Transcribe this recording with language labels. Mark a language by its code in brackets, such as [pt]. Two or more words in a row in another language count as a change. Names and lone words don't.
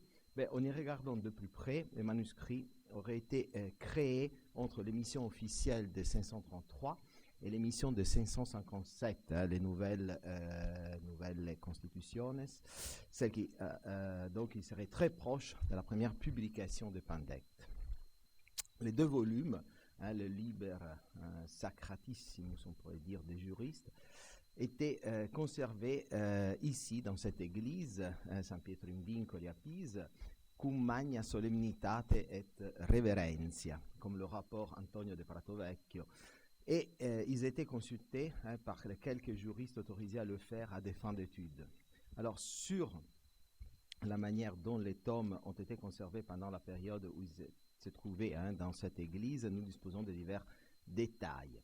[fr] En y regardant de plus près, le manuscrit aurait été créé entre l'émission officielle de 533 et l'émission de 557, les nouvelles constitutiones, celle qui donc il serait très proche de la première publication de Pandecte. Les 2 volumes, le Liber Sacratissimus, on pourrait dire des juristes, étaient conservés ici dans cette église, San Pietro in Vincoli à Pise, [la] cum magna solemnitate et reverentia, [fr] comme le rapport Antonio de Pratovecchio. Et ils étaient consultés par les quelques juristes autorisés à le faire à des fins d'études. Alors sur la manière dont les tomes ont été conservés pendant la période où ils se trouvaient dans cette église, nous disposons de divers détails.